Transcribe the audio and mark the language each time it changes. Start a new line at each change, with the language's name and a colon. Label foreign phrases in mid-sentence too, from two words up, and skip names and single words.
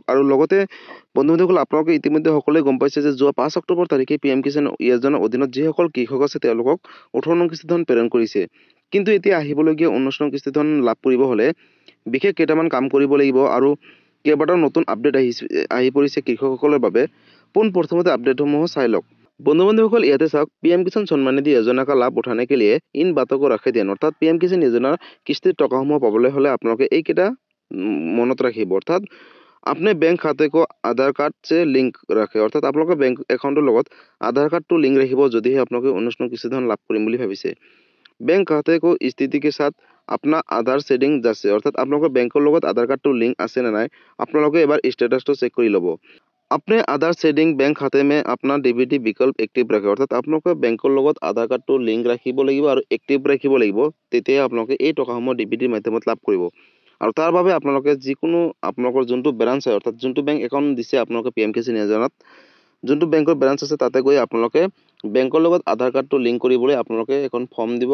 Assamese: আৰু লগতে বন্ধুসকল, আপোনালোকে ইতিমধ্যে সকলোৱে গম পাইছে যে যোৱা 5 অক্টোবৰ তাৰিখে পিএম কিষাণ যোজনাৰ অধীনত যিসকল কৃষক আছে তেওঁলোকক 18 নং কিস্তি ধন প্ৰেৰণ কৰিছে। কিন্তু এতিয়া আহিবলগীয়া 19 নং কিস্তি ধন লাভ কৰিব হ'লে বিশেষ কেইটামান কাম কৰিব লাগিব। আৰু কেইবাটাও নতুন আপডেট আহি পৰিছে কৃষকসকলৰ বাবে। পোনপ্ৰথমতে আপডেটসমূহ চাই লওক। বন্ধুসকল, ইয়াতে চাওক।
Hindi: पीएम किसान सम्मान निधि योजना का लाभ उठाने के लिए इन बातों को रखे ध्यान।
Assamese: অর্থাৎ पीएम किसान योजनाৰ কিস্তিৰ টকাসমূহ পাবলৈ হ'লে আপোনালোকে এইকেইটা মনত ৰাখিব।
Hindi: অৰ্থাৎ अपने बैंक खाते को आधार कार्ड से लिंक रखे।
Assamese: অর্থাৎ আপোনালোকৰ
English: bank accountৰ
Assamese: লগত আধাৰ কাৰ্ডটো লিংক ৰাখিব যদিহে আপোনালোকে 19 নং কিস্তি ধন লাভ কৰিম বুলি ভাবিছে।
Hindi: बैंक खाते को स्थिति के साथ अपना आधार सेटिंग যাচ্ছে।
Assamese: অর্থাৎ আপোনালোকৰ বেংকৰ লগত আধাৰ কাৰ্ডটো লিংক আছে নে নাই আপোনালোকে এবাৰ ষ্টেটাসটো চেক কৰি ল'ব।
Hindi: अपने आधार सेटिंग बैंक खाते में अपना डीबीटी विकल्प एक्टिव रखे।
Assamese: অৰ্থাৎ আপোনালোকে বেংকৰ লগত আধাৰ কাৰ্ডটো লিংক ৰাখিব লাগিব আৰু এক্টিভ ৰাখিব লাগিব। তেতিয়া আপোনালোকে এই টকাসমূহ ডিবিটিৰ মাধ্যমত লাভ কৰিব। আৰু তাৰ বাবে আপোনালোকে যিকোনো আপোনালোকৰ যোনটো ব্ৰাঞ্চ হয়, অৰ্থাৎ যোনটো
English: bank account
Assamese: দিছে আপোনালোকে পিএম কিষাণ যোজনাত, যোনটো বেংকৰ ব্ৰাঞ্চ আছে তাতে গৈ আপোনালোকে বেংকৰ লগত আধাৰ কাৰ্ডটো লিংক কৰিবলৈ আপোনালোকে এখন ফৰ্ম দিব।